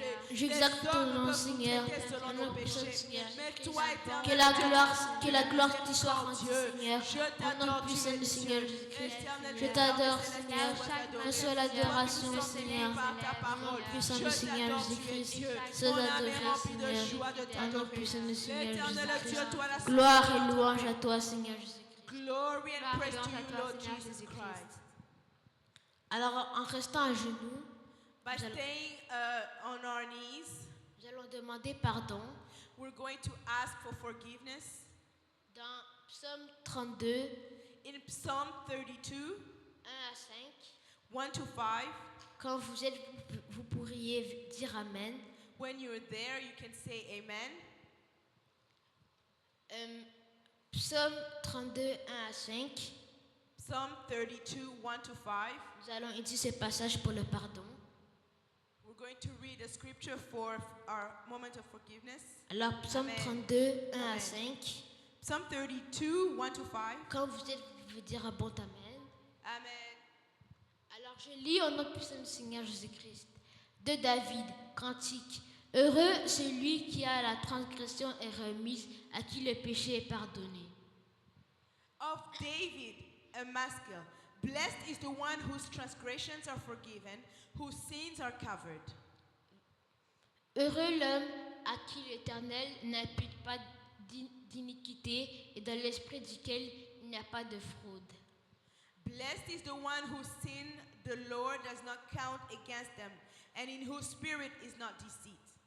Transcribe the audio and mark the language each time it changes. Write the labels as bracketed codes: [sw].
[fr] J'exalte ton nom, Seigneur. En nom puissant, Seigneur. Que la gloire te soit rendue, Seigneur. En nom puissant du Seigneur Jésus-Christ. Je t'adore, Seigneur. Reçois l'adoration, Seigneur. En nom puissant du Seigneur Jésus-Christ. Sois adoré, Seigneur. En nom puissant du Seigneur Jésus-Christ. Gloire et louange à toi, Seigneur Jésus-Christ. [en] Glory and praise to you, Lord Jesus Christ. [fr] Alors, en restant à genoux, [en] By staying on our knees, [fr] nous allons demander pardon. [en] we're going to ask for forgiveness. [fr] Dans Psaume 32, [en] In Psalm 32, [fr] 1 à 5, [en] 1 to 5, [fr] quand vous êtes, vous pourriez dire Amen. [en] when you're there, you can say Amen. [fr] Psaume 32, 1 à 5, [en] Psalm 32, 1 to 5. [fr] nous allons étudier ce passage pour le pardon. [en] We're going to read a scripture for our moment of forgiveness. [fr] Alors, Psaume Amen. 32, 1 à Amen. 5, [en] Psalm 32, 1 to 5. [fr] quand vous êtes, vous dire un bon Amen. Amen. Alors, je lis au nom puissant du Seigneur Jésus-Christ. De David, cantique. Heureux celui qui a la transgression est remise, à qui le péché est pardonné. [en] Of David, a masker. Blessed is the one whose transgressions are forgiven, whose sins are covered. [fr] Heureux l'homme à qui l'Éternel n'impute pas d'iniquité et dans l'esprit duquel il n'y a pas de fraude. [en] Blessed is the one whose sin the Lord does not count against them, and in whose spirit is not deceit.